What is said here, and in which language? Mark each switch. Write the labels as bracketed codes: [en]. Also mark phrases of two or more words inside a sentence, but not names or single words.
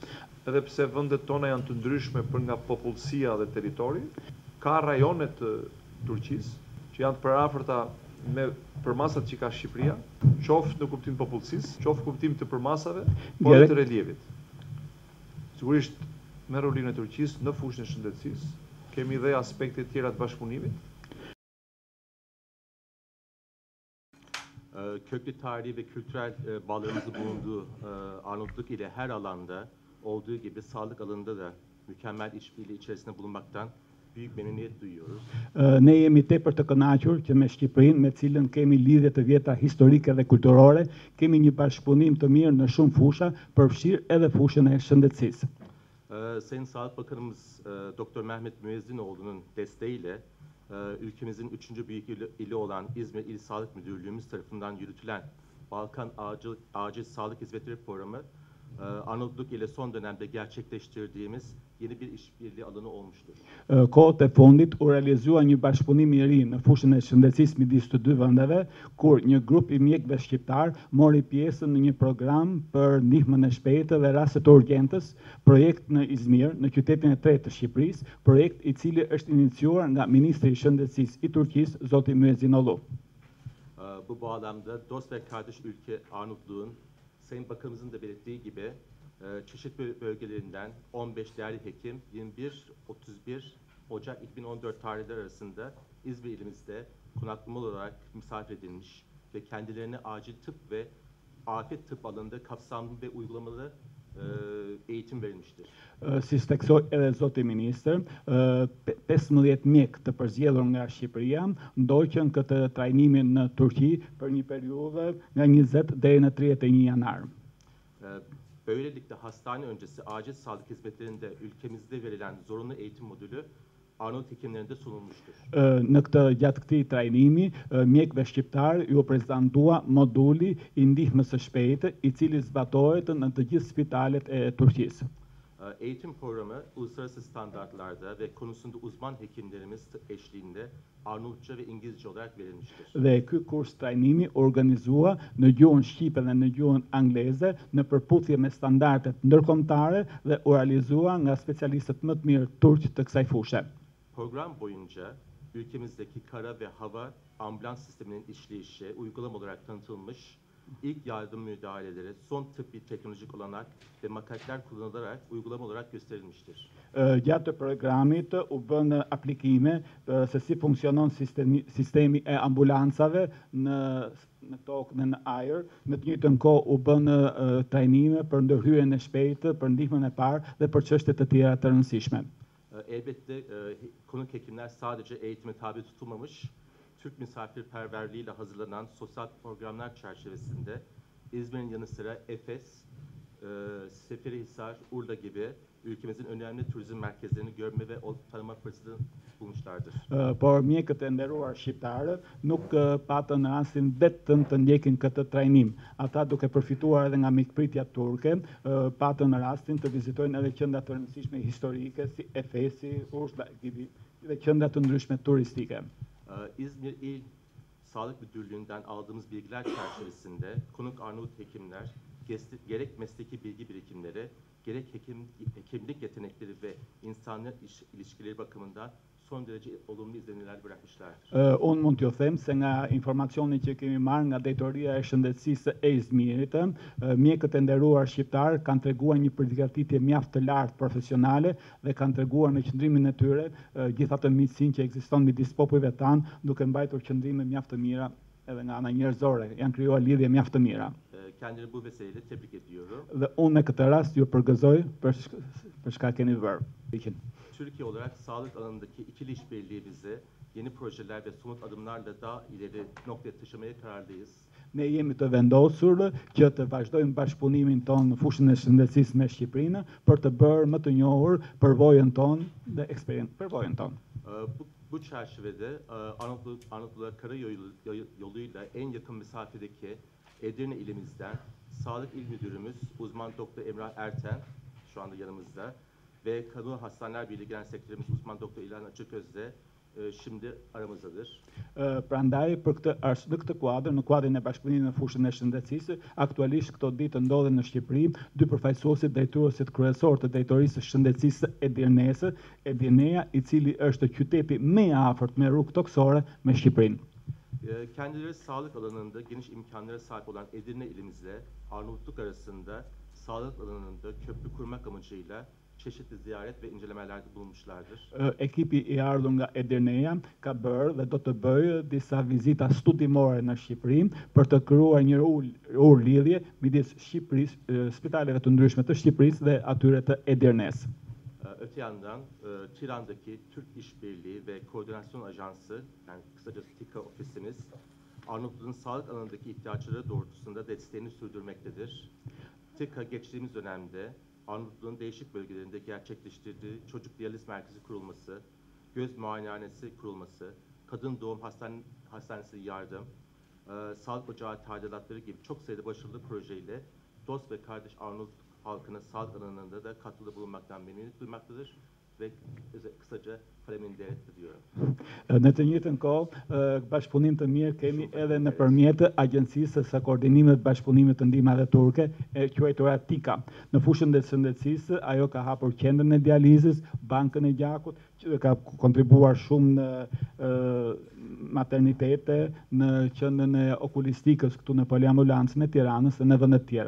[sq] Edhe pse vendet tona janë të ndryshme për nga popullsia dhe territori, ka rajone të Turqisë që janë të përafërta me përmasat që ka Shqipëria, qoftë në kuptim të popullsisë, qoftë në kuptim të përmasave, por edhe të relievit. Sigurisht me rolin e Turqisë në fushën e shëndetësisë, kemi dhe aspekte tjera të bashkëpunimit. [tr] Köklü tarihi ve kültürel bağlarımızın bulunduğu Arnavutluk ile her alanda olduğu gibi sağlık alanında da mükemmel işbirliği içerisinde bulunmaktan büyük memnuniyet duyuyoruz. [sq] Ne jemi tepër të kënaqur që me Shqipërinë, me cilën kemi lidhje të vjetra historike dhe kulturore, kemi një bashkëpunim të mirë në shumë fusha, përfshirë edhe fushën e shëndetësisë. [tr] Sayın Sağlık Bakanımız Doktor Mehmet Müezzinoğlu'nun desteğiyle ülkemizin 3. büyük ili olan İzmir İl Sağlık Müdürlüğümüz tarafından yürütülen Balkan Acil Sağlık Hizmetleri Programı Arnavutluk ile son dönemde gerçekleştirdiğimiz yeni bir işbirliği alanı olmuştur. [sq] Kohët e fundit u realizua një bashkëpunim i ri në fushën e shëndetësisë midis të dy vendeve, kur një grup i mjekëve shqiptar mori pjesë në një program për ndihmën e shpejtë dhe raste të urgjentës, projekt në Izmir, në qytetin e tretë të Shqipërisë, projekt i cili është iniciuar nga Ministri i Shëndetësisë i Turqisë, zoti Müezzinoğlu. [tr] Bu bağlamda dost ve kardeş ülke Arnavutluğun Sayın Bakanımızın da belirttiği gibi çeşitli bölgelerinden 15 değerli hekim 21-31 Ocak 2014 tarihleri arasında İzmir ilimizde konaklama olarak misafir edilmiş ve kendilerine acil tıp ve afet tıp alanında kapsamlı ve uygulamalı eğitim verilmiştir. [sq] Si steksoj edhe zoti ministër, 15 mjek të përzgjedhur nga Shqipëria ndoqën këtë trajnimin në Turqi për një periudhë nga 20 deri në 31 janar. [tr] Böylelikle hastane öncesi acil sağlık hizmetlerinde ülkemizde verilen zorunlu eğitim modülü Arnavut hekimlerinde sunulmuştur. [sq] Gjatë këtij trajnimi, mjekëve shqiptar ju prezantua moduli i ndihmës së shpejtë, i cili zbatohet në të gjithë spitalet e Turqisë. [tr] Eğitim programı uluslararası standartlarda ve konusunda uzman hekimlerimiz eşliğinde Arnavutça ve İngilizce olarak verilmiştir. [sq] Dhe ky kurs trajnimi organizua në gjuhën shqipe dhe në gjuhën angleze në përputhje me standardet ndërkombëtare dhe u realizua nga specialistët më të mirë turq të kësaj fushe. [tr] Program boyunca ülkemizdeki kara ve hava ambulans sisteminin işleyişi uygulama olarak tanıtılmış, ilk yardım müdahaleleri, son tıbbi teknolojik olanak ve maketler kullanılarak uygulama olarak gösterilmiştir. [sq] Gjatë të programit u bën aplikime se si funksionon sistemi e ambulancave në tokë dhe në ajër. Në të njëjtën kohë u bën trajnime për ndërhyrjen e shpejtë, për ndihmën e parë dhe për çështje të tjera të rëndësishme. [tr] Elbette konuk hekimler sadece eğitime tabi tutulmamış, Türk misafirperverliğiyle hazırlanan sosyal programlar çerçevesinde İzmir'in yanı sıra Efes, Seferihisar, Urla gibi ülkemizin önemli turizm merkezlerini görme ve tanıma fırsatı bulmuşlardır. [sq] Por mjekët e nderuar shqiptarë nuk patën rastin vetëm të ndjekin këtë trajnim. Ata duke përfituar edhe nga mikpritja turke, patën rastin të vizitojnë edhe qendra të rëndësishme historike si Efesi, Urla dhe qendra të ndryshme turistike. [tr] İzmir İl Sağlık Müdürlüğü'nden aldığımız bilgiler çerçevesinde konuk Arnavut hekimler gerek mesleki bilgi birikimleri, gerek hekimlik yetenekleri ve insanlık ilişkileri bakımından son derece olumlu izlenimler bırakmışlardır. [sq] Unë mund t'ju them se nga informacioni që kemi marrë nga Drejtoria e Shëndetësisë e Izmirit, mjekët e nderuar shqiptar kanë treguar një përgatitje mjaft të lartë profesionale dhe kanë treguar në qëndrimin e tyre gjithë atë miqësinë që ekziston midis popujve tanë, duke mbajtur qëndrime mjaft të mira edhe nga ana njerëzore, janë krijuar lidhje mjaft të mira. [tr] Kendileri bu vesileyle tebrik ediyorum. [sq] Dhe unë në këtë rast ju përgëzoj për çka keni bërë. [tr] Türkiye olarak sağlık alanındaki ikili işbirliği bizi yeni projeler ve somut adımlarla daha ileri noktaya taşımaya kararlıyız. [sq] Ne jemi të vendosur që të vazhdojmë bashkëpunimin tonë në fushën e shëndetësisë me Shqipërinë për të bërë më të njohur përvojën tonë dhe përvojën tonë. [tr] Bu çerçevede Anadolu Karayolu'yla en yakın mesafedeki Edirne ilimizden Sağlık İl Müdürümüz uzman doktor Emrah Erten şu anda yanımızda ve Kamu Hastaneler Birliği Genel Sekreterimiz uzman doktor İlhan Açıköz de şimdi aramızdadır. [sq] Prandaj në këtë kuadër, në kuadrin e bashkëpunimit në fushën e shëndetësisë, aktualisht këto ditë ndodhen në Shqipëri dy përfaqësuesit drejtuesit kryesor të drejtorisë së shëndetësisë Edirnesë, Edirneja, i cili është qyteti më i afërt me rrugë toksore me Shqipërinë. [tr] Kendileri sağlık alanında geniş imkanlara sahip olan Edirne ilimizle Arnavutluk arasında sağlık alanında köprü kurmak amacıyla çeşitli ziyaret ve incelemelerde bulunmuşlardır. [sq] Ekipi i ardhur nga Edirneja ka bërë dhe do të bëjë disa vizita studimore në Shqipëri për të krijuar një ur lidhje midis Shqipërisë, spitaleve të ndryshme të Shqipërisë dhe atyre të Edirnes. [tr] Öte yandan Tiran'daki Türk İşbirliği ve Koordinasyon Ajansı, yani kısacası TİKA ofisimiz, Arnavutluğun sağlık alanındaki ihtiyaçları doğrultusunda desteğini sürdürmektedir. TİKA geçtiğimiz dönemde Arnavutluğun değişik bölgelerinde gerçekleştirdiği çocuk diyaliz merkezi kurulması, göz muayenehanesi kurulması, kadın doğum hastanesi yardım, sağlık ocağı tadilatları gibi çok sayıda başarılı projeyle dost ve kardeş Arnavutluk halkına sağlık alanında da katkıda bulunmaktan memnuniyet duymaktadır ve kısaca faleminderit diyorum. [sq] Në të njëjtën kohë, bashkëpunim të mirë kemi edhe nëpërmjet Agjencisë së Koordinimit të Bashkëpunimit të Ndihmave Turke, e quajtura TİKA. Në fushën e shëndetësisë, ajo ka hapur qendrën e dializës, bankën e gjakut, që ka kontribuar shumë në maternitete, në qendrën e okulistikës këtu në poliambulancën e Tiranës dhe në vende të tjera.